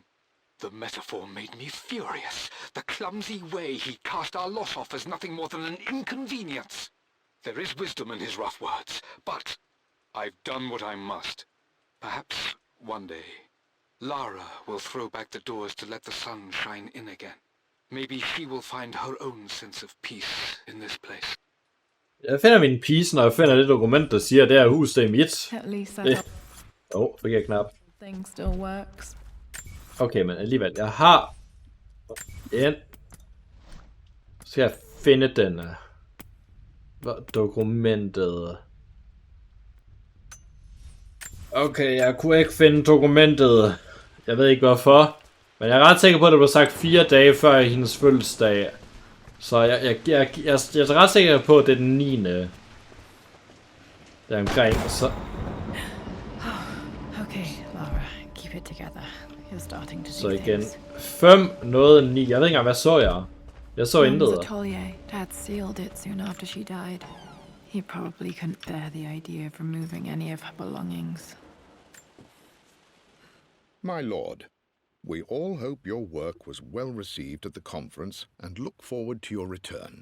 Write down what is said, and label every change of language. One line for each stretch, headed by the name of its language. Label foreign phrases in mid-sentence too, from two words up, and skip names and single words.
English: The metaphor made me furious. The clumsy way he cast our loss off as nothing more than an inconvenience. There is wisdom in his rough words, but I've done what I must. Perhaps one day, Lara will throw back the doors to let the sun shine in again. Maybe she will find her own sense of peace in this place.
Danish: Jeg finder min piece, når jeg finder det dokument, der siger, at det er huset er mit.
English: At least that
Danish: Fik jeg knap.
English: thing still works.
Danish: Okay, men alligevel, jeg har en. Så skal jeg finde den dokumentet. Okay, jeg kunne ikke finde dokumentet. Jeg ved ikke hvorfor. Men jeg er ret sikker på, at det blev sagt 4 dage før hendes fødselsdag. Så jeg er ret sikker på, at det er den 9. Der omkring, så...
English: Okay, Lara, keep it together. You're starting to see
Danish: Så igen.
English: things.
Danish: 5, noget 9. Jeg ved ikke engang, hvad så jeg? Jeg så intet.
English: Mum's atelier. Dad sealed it soon after she died. He probably couldn't bear the idea of removing any of her belongings. My lord, we all hope your work was well received at the conference and look forward to your return.